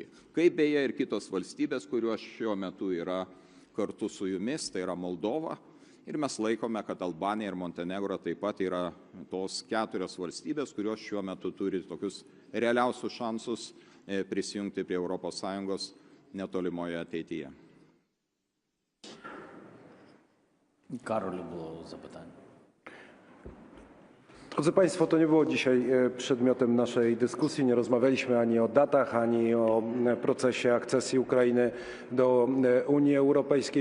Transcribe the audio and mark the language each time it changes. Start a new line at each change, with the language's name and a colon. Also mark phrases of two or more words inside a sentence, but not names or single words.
Lithuanian: Kaip beje ir kitos valstybės, kurios šiuo metu yra kartu su jumis, tai yra Moldova, ir mes laikome, kad Albanija ir Montenegro taip pat yra tos 4 valstybės, kurios šiuo metu turi tokius realiausius šansus prisijungti prie ES netolimoje ateityje.
Polish: Karolu było zapytanie. Drodzy Państwo, to nie było dzisiaj przedmiotem naszej dyskusji. Nie rozmawialiśmy ani o datach, ani o procesie akcesji Ukrainy do Unii Europejskiej.